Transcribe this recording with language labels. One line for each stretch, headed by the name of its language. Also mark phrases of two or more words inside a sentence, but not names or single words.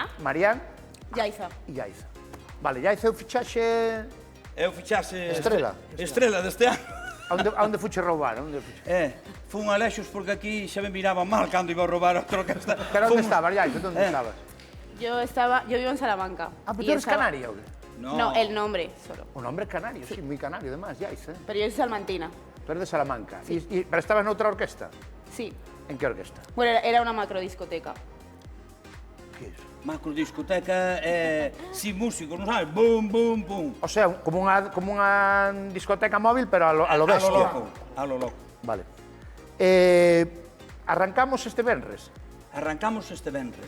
Galician: Marián Yaiza. e Yaiza. Vale, Yaiza eu fichaxe... Eu fichase... Estrela. Estrela deste ano. A onde fuche roubar? Fun a Lexos porque aquí xa me miraba mal cando iba a roubar a orquesta. Pero onde estabas, Yaiza? Onde estabas?
Spanish: Yo vivo en Salamanca. Ah, pero y tú eres estaba-
Galician: canaria, ou?
Spanish: No, el nombre solo.
Galician: O nombre é canario, sí, moi canario, además, Yaiza.
Spanish: Pero yo soy salmantina. Tú eres de Salamanca.
Galician: Pero estabas noutra orquesta?
Spanish: Sí.
Galician: En que orquesta?
Spanish: Bueno, era una macro discoteca.
Galician: Que é iso? Macro discoteca, sin músicos, non sabes? Bum, bum, bum. O sea, como unha discoteca móvil, pero
Spanish: a lo bestia. A lo loco.
Galician: Vale. Arrancamos este venres. Arrancamos este venres.